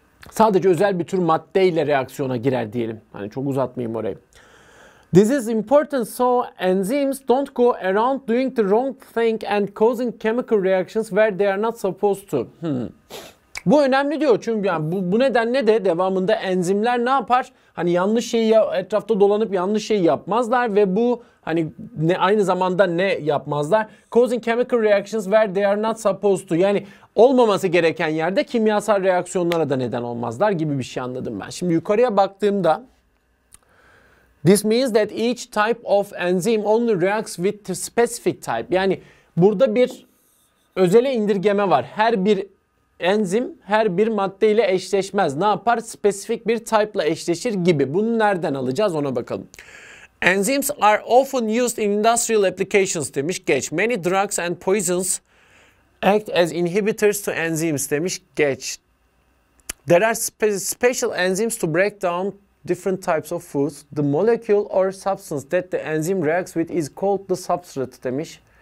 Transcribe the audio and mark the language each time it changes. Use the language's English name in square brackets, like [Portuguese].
[Turkish] Sadece özel bir tür maddeyle reaksiyona girer diyelim. Hani çok uzatmayayım orayı. [English] This is important so enzymes don't go around doing the wrong thing and causing chemical reactions where they are not supposed to. [Turkish] Bu önemli diyor çünkü yani bu nedenle de devamında enzimler ne yapar? Hani yanlış şeyi etrafta dolanıp yanlış şeyi yapmazlar ve bu hani aynı zamanda ne yapmazlar? [English] Causing chemical reactions where they are not supposed to. [Turkish] Yani olmaması gereken yerde kimyasal reaksiyonlara da neden olmazlar gibi bir şey anladım ben. Şimdi yukarıya baktığımda [English] this means that each type of enzyme only reacts with the specific type. [Turkish] Yani burada bir özele indirgeme var. Her bir enzim her bir maddeyle eşleşmez. Ne yapar? Spesifik bir type'la eşleşir gibi. Bunu nereden alacağız ona bakalım. [English] Enzymes are often used in industrial applications [Turkish] demiş. Geç. [English] Many drugs and poisons act as inhibitors to enzymes [Turkish] demiş. Geç. [English] There are special enzymes to break down different types of foods. The molecule or substance that the enzyme reacts with is called the substrate [Turkish] demiş.